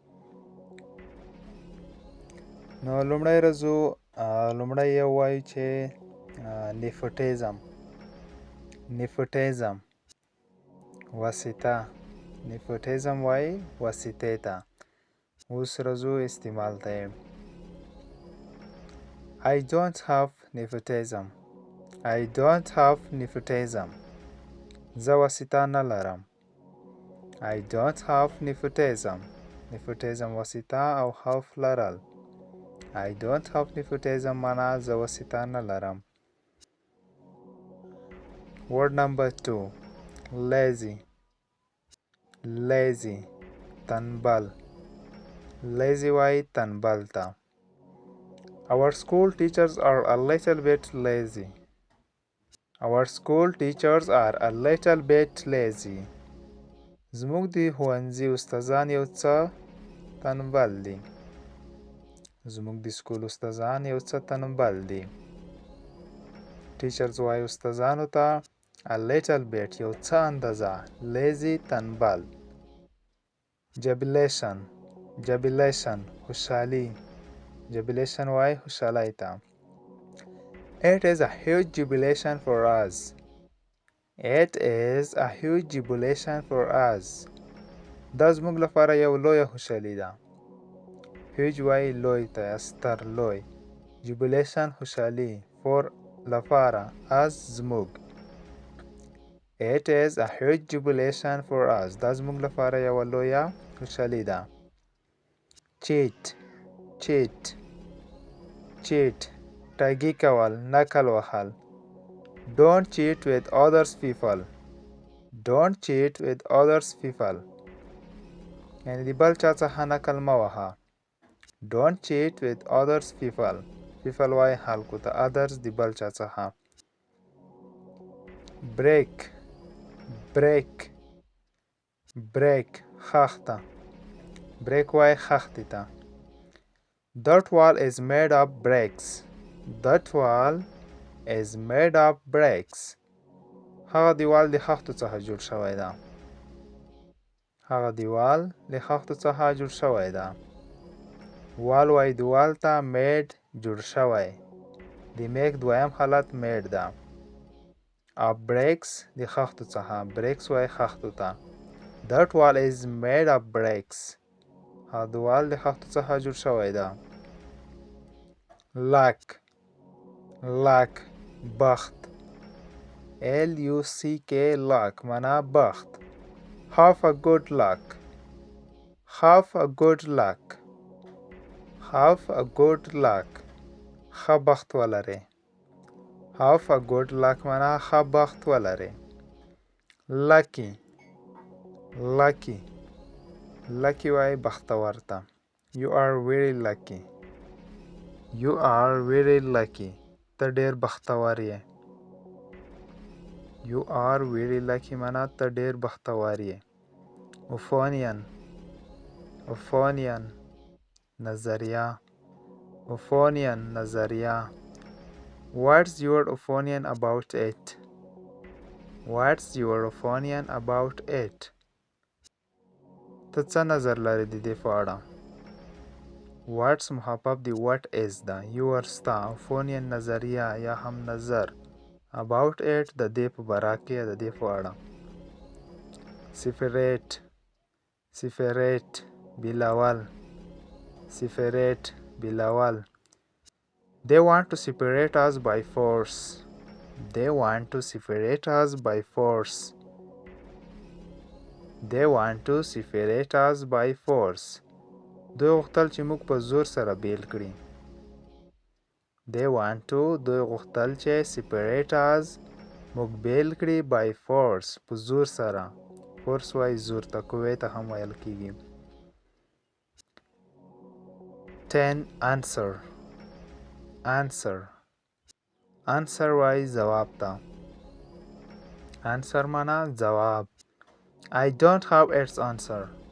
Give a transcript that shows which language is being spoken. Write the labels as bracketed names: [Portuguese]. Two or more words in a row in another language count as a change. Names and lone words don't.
[Pashto] نو لومړی ورځو لومړی یو وایو چې نیفوټیزم واسطه. نیفوټیزم وایي واسطې ته. اوس ورځو استعمال ته یې [English] I don't have nepotism. I don't have nepotism. [Pashto] زه واسطه نه لرم. [English] I don't have nepotism. [Pashto] Nepotism واسطه او have لرل. [English] I don't have nepotism [Pashto] معنا زه واسطه نه لرم. [English] Word number 2. Lazy. تنبل. [Pashto] Lazy وای تنبل ته. [English] Our school teachers are a little bit lazy. Our school teachers are a little bit lazy. [Pashto] زموږ د ښوونځي استادان یو څه تنبل دي. زموږ د سکول استادان یو څه تنبل دي. ټیچرز وایي استادانو ته [English] a little bit [Pashto] یو څه اندازه lazy تنبل. [English] jubilation خوشحالي. [Pashto] jubilation وایي خوشحالۍ ته. [English] It is a huge jubilation for us. It is a huge jubilation for us. [Pashto] دا زموږ لپاره یو لویه خوشحالي ده. huge وایي لوی ته ستر لوی. jubilation خوشحالي. for لپاره as زموږ. [English] It is a huge jubilation for us. [Pashto] دا زموږ لپاره یوه لویه خوشحالي ده. cheat ټګي کول نکل وهل. [English] Don't cheat with others people. Don't cheat with others people. [Pashto] یعنی د بل چا څخه نکل مه وهه. [English] Don't cheat with others people. [Pashto] people وایي خلکو ته. others د بل چا څخه. break خښته. break وایي خښتې ته. [English] That wall is made of bricks. That wall is made of bricks. [Pashto] هغه دیوال د خښتو څخه جوړ شوی ده. هغه دیوال د خښتو څخه جوړ شوی ده. wall وایي دیوال ته. made جوړ شوی. د make دویم حالت made ده. [English] of bricks [Pashto] د خښتو څخه. bricks وایي خښتو ته. [English] That wall is made of bricks. [Pashto] هغه دیوال د خښتو څخه جوړ شوی ده. [English] luck بخت. [Pashto] luck معنا بخت. [English] have a good luck. [Pashto] ښه بخت ولرئ. [English] have a good luck [Pashto] معنا ښه بخت ولرئ. lucky وایي بختور ته. [English] You are very lucky. [Pashto] ته ډېر بختور یې. [English] You are very lucky [Pashto] معنا ته ډېر بختور یې. [English] opinion نظریه. What's your opinion about it? [Pashto] ته څه نظر لرې د دې په اړه؟ What's محبب د what is ده. your ستا. opinion نظریه یا هم نظر. [English] about it [Pashto] د دې په باره کې د دې په اړه. [English] separate بېلول. They want to separate us by force. [Pashto] دوی غوښتل چې موږ په زور سره بیل کړي. دوی غوښتل چې [English] separate us [Pashto] موږ بیل کړي [English] by force [Pashto] په زور سره. force وایي زور ته. قوې ته هم ویل کېږي. 10 answer وایي ځواب ته. answer معنا ځواب. [English] I don't have its answer.